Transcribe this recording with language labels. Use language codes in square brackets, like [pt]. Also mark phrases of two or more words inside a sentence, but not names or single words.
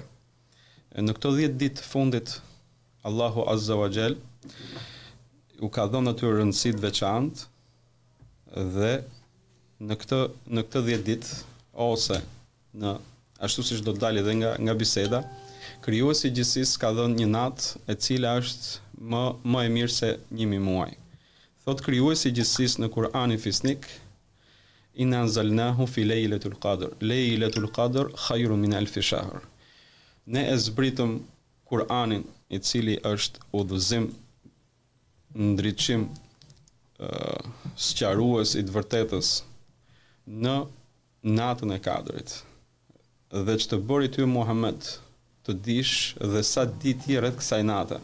[sq] Në këto 10 ditë fundit, Allahu [ar] عز وجل [sq] u ka dhënë atyre rëndësi të veçantë dhe në këtë 10 ditë ose në ashtu siç do të dalë edhe nga biseda, krijuesi i gjithësisë ka dhënë një natë e cila është më e mirë se 1000 muaj. Thot krijuesi i gjithësisë në Kur'anin fisnik: [ar] إنا أنزلناه في ليلة القدر. ليلة القدر خير من ألف شهر. [sq] Ne e zbritëm Kur'anin, i cili është udhëzim, ndriçim, sqarues i të vërtetës në natën e kadrit. Dhe që të bëri ty Muhammed të dish dhe sa ditë rreth kësaj nate.